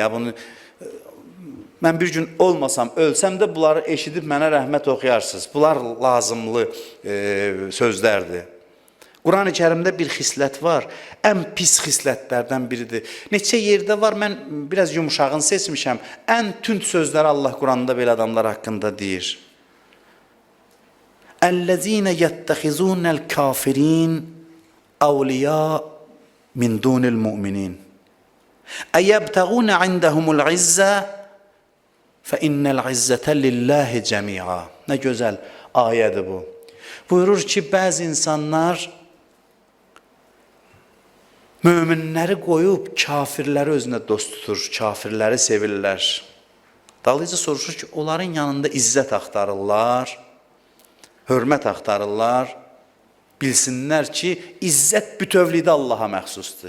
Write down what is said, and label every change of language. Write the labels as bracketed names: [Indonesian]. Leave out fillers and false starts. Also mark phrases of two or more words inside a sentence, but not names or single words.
[Azerbaijani] Bunu, mən bir gün olmasam, ölsəm də bunları eşidib mənə rəhmət oxuyarsınız. Bunlar lazımlı sözlərdir. Quran-ı Kərimdə bir xislət var, ən pis xislətlərdən biridir. Neçə yerdə var, mən biraz yumuşağını seçmişəm. Ən tünd sözləri Allah Quranda belə adamlar haqqında deyir. [Arabic] اَلَّذ۪ينَ يَتَّخِذُونَ الْكَافِر۪ينَ اَوْلِيَاءَ مِنْ دُونِ الْمُؤْمِنِينَ اَيَبْتَغُونَ عِنْدَهُمُ الْعِزَّةِ فَاِنَّ الْعِزَّةَ لِلّٰهِ جَمِيعًا. [Azerbaijani] Nə gözəl ayədir bu. Buyurur ki, bəzi insanlar möminləri qoyub kafirləri özünə dost tutur, kafirləri sevirlər. Dalıyca soruşur ki, onların yanında izzət axtarırlar, hörmət axtarırlar, bilsinlər ki, izzət bütövlükdə Allaha məxsusdur.